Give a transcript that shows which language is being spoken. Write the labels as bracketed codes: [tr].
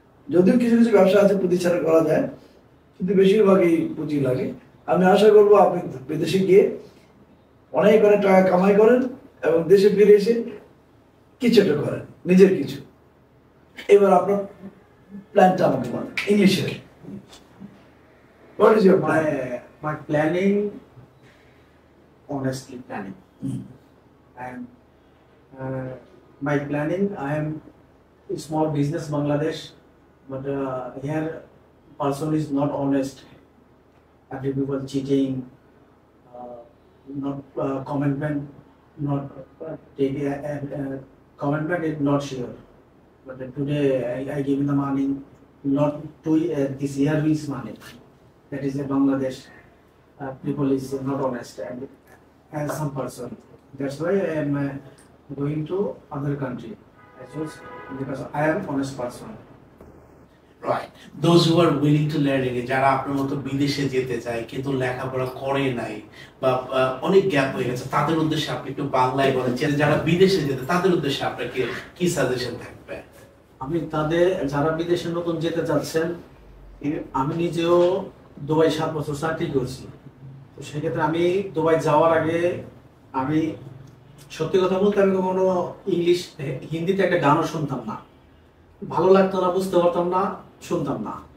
[bn] যদিও কিছু কিছু ব্যবসা আছে পুঁজি ছাড়া করা যায়, কিন্তু বেশিরভাগই পুঁজি লাগে। আমি আশা করবো আপনি বিদেশে গিয়ে অনেক অনেক টাকা কামাই করেন এবং দেশে ফিরে এসে কিছু একটা করেন, নিজের কিছু। এবার আপনার প্ল্যানটা আমাকে বলেন ইংলিশে। [en] What is your plan? My planning, honestly planning. And my planning, I am a small business Bangladesh, but here person is not honest. Every people cheating, not commitment, not taking commitment is not sure. But today I give the money, not to this year is money. That is a Bangladesh people is not honest and as some person. That's why I am going to other country. I chose because I am honest person. Right. Those who are willing to learn English, [bn] যারা আপনার মতো বিদেশে যেতে চায় কিন্তু লেখাপড়া করে নাই বা অনেক গ্যাপ হয়ে গেছে, তাদের উদ্দেশ্যে আপনি একটু বাংলায় বলেন, যারা বিদেশে যেতে তাদের উদ্দেশ্যে আপনার কি সাজেশন থাকবে? আমি তাদের যারা বিদেশে নতুন যেতে চাচ্ছেন, আমি নিজেও দুবাই 7 বছর চাকরি করছি, তো সেক্ষেত্রে আমি দুবাই যাওয়ার আগে আমি সত্যি কথা বলতে আমি কখনো ইংলিশ হিন্দিতে একটা গানও শুনতাম না, ভালো লাগতো না, বুঝতে পারতাম না, শুনতাম না।